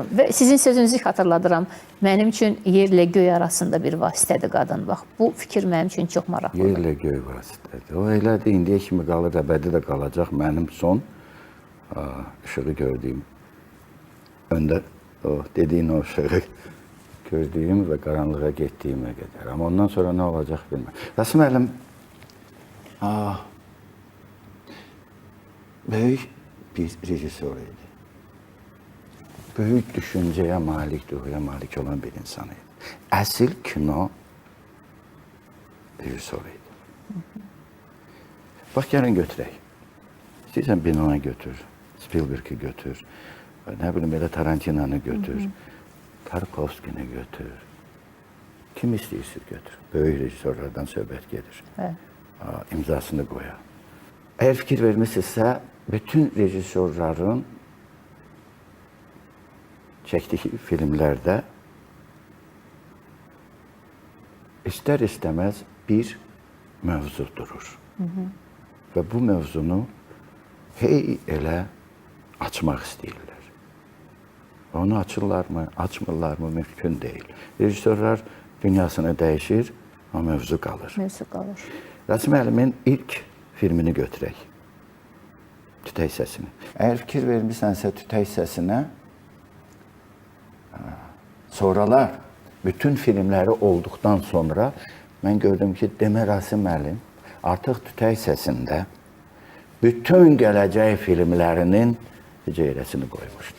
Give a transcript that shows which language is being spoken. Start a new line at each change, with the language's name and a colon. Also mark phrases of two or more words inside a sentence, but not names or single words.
Azerbaijani: Və sizin sözünüzü xatırladıram. Mənim üçün yerlə göy arasında bir vasitədir qadın. Bax, bu fikir mənim üçün çox maraqlıdır. Yerlə göy vasitədir. O elədir, indiyə kimi qalır, əbədi də qalacaq.
Turkish: Mənim son işığı gördüyüm öndə o dediğin o ışığı gördüğüm ve karanlığa gittiğime kadar. Ama ondan sonra ne olacak bilmem. Rasim Əlim büyük bir rejissor idi. Büyük düşünceye malik, ruhuya malik olan bir insan idi.
Azerbaijani: Əsl kino rejissor idi. Bak yarın götürək. İstəyirsən Binona götür, Spielberg'i götür, ne bileyim böyle Tarantino'nu götür, Tarkovski'ni götür. Kim istəyirsin götür. Böyük rejissorlardan söhbət gedir.
Turkish: Evet. İmzasını koyar. Eğer fikir vermişsinizsə, bütün rejissorların çektiği filmlerde ister istemez bir mevzu durur.
Azerbaijani: Ve bu mevzunu hey elə açmaq istəyirlər.
Turkish: Onu açırlar mı, açmırlar mı mümkün değil. Rejissorlar dünyasını değişir, ama mevzu kalır.
Azerbaijani: Mevzu qalır. Rasim Əlimin ilk filmini götürək. Tütək səsini. Eğer fikir vermişsənsə Tütək səsinə, sonralar bütün
Turkish: filmleri olduktan sonra ben gördüm ki
Azerbaijani: demə Rasim Əlim artıq Tütək səsində bütün gələcək filmlərinin hüceyrəsini qoymuşdu.